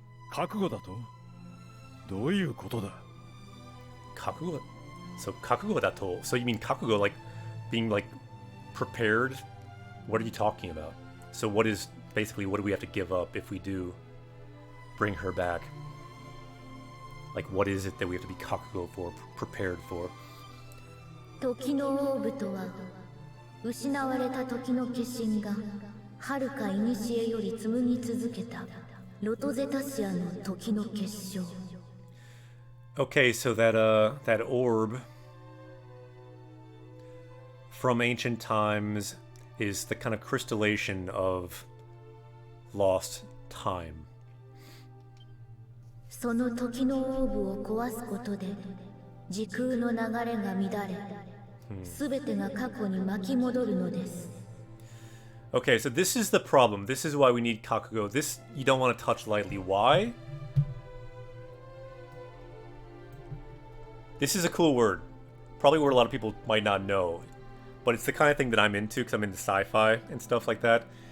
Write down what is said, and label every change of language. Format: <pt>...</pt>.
<ja>覚悟だとどういうことだ Kakugo? So Kakugo dato.</ja> <en>So you mean Kakugo, like being like prepared? What are you talking about? So what is basically, what do we have to give up if we do bring her back? Like what is it that we have to be Kakugo for, prepared for?</en> <ja>時のオーブとは失われた時の化身が遥か古より紡ぎ続けたロトゼタシアの時の結晶。</ja> <en>Okay, so that orb from ancient times is the kind of crystallization of lost time.</en> <ja>その時のオーブを壊すことで時空の流れが乱れ、全てが過去に巻き戻るのです。</ja> <en>Okay, so this is the problem. This is why we need Kakugo. This you don't want to touch lightly. Why? This is a cool word. Probably a word a lot of people might not know. But it's the kind of thing that I'm into because I'm into sci-fi and stuff like that.</en>